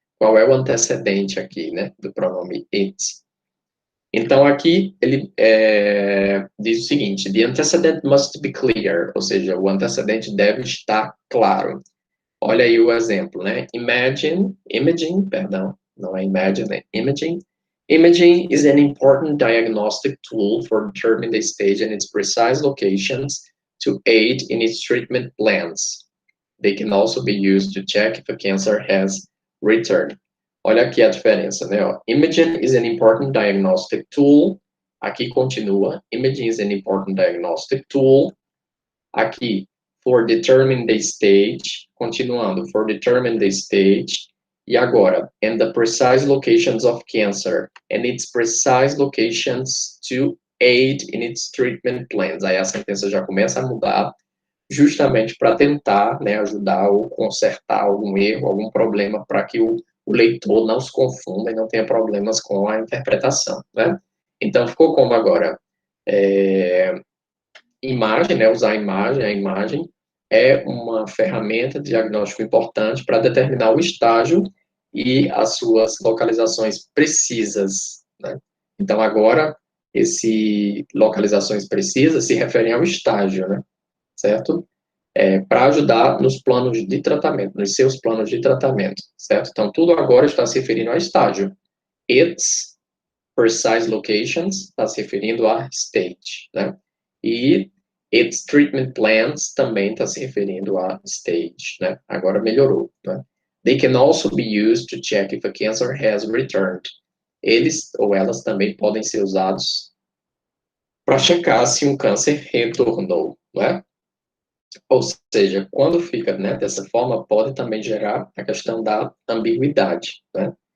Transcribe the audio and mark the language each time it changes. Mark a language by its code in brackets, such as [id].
[pt] Qual é o antecedente aqui, né? Do pronome it. Então, aqui ele diz o seguinte: [en] the antecedent must be clear, [pt] ou seja, o antecedente deve estar claro. Olha aí o exemplo, né? Imaging, perdão, não é imagine, é imaging. [en] Imaging is an important diagnostic tool for determining the stage and its precise locations to aid in its treatment plans. They can also be used to check if a cancer has returned. [pt] Olha aqui a diferença, né? [en] Imaging is an important diagnostic tool. [pt] Aqui continua. [en] Imaging is an important diagnostic tool. Aqui, for determine the stage. Continuando, for determine the stage. [pt] E agora, [en] and the precise locations of cancer and its precise locations to aid in its treatment plans. [pt] Aí a sentença já começa a mudar, justamente para tentar, né, ajudar ou consertar algum erro, algum problema, para que o leitor não se confunda e não tenha problemas com a interpretação, né? Então, ficou como agora? Imagem, né, usar a imagem é uma ferramenta de diagnóstico importante para determinar o estágio e as suas localizações precisas, né? Então, agora, esse localizações precisas se referem ao estágio, né? Certo? Para ajudar nos planos de tratamento, nos seus planos de tratamento, certo? Então, tudo agora está se referindo ao estágio. [en] Its precise locations [pt] está se referindo a stage, né? E [en] its treatment plans [pt] também está se referindo a stage, né? Agora melhorou, né? [en] They can also be used to check if a cancer has returned. [pt] Eles ou elas também podem ser usados para checar se um câncer retornou, não é? Ou seja, quando fica, né, dessa forma, pode também gerar a questão da ambiguidade, né?